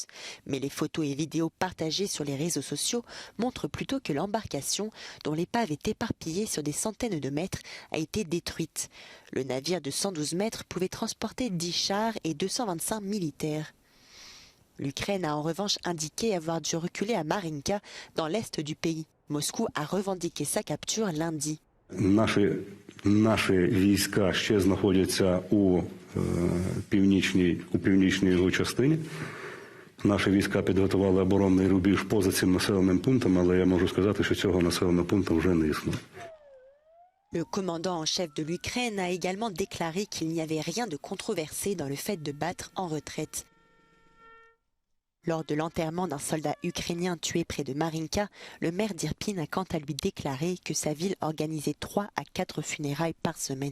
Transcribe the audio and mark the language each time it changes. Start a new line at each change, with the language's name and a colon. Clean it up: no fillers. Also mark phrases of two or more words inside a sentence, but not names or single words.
French: Mais les photos et vidéos partagées sur les réseaux sociaux montrent plutôt que l'embarcation, dont l'épave est éparpillée sur des centaines de mètres, a été détruite. Le navire de 112 mètres pouvait transporter 10 chars et 225 militaires. L'Ukraine a en revanche indiqué avoir dû reculer à Marinka, dans l'est du pays. Moscou a revendiqué sa capture lundi.
Ukrainian: Наші війська ще знаходяться у північній його частині. Наші війська підготували оборонний рубіж поза цим населеним пунктом, але я можу сказати, що цього населеного пункту вже не існує.
French: Le commandant en chef de l'Ukraine a également déclaré qu'il n'y avait rien de controversé dans le fait de battre en retraite. Lors de l'enterrement d'un soldat ukrainien tué près de Marinka, le maire d'Irpin a quant à lui déclaré que sa ville organisait 3 à 4 funérailles par semaine.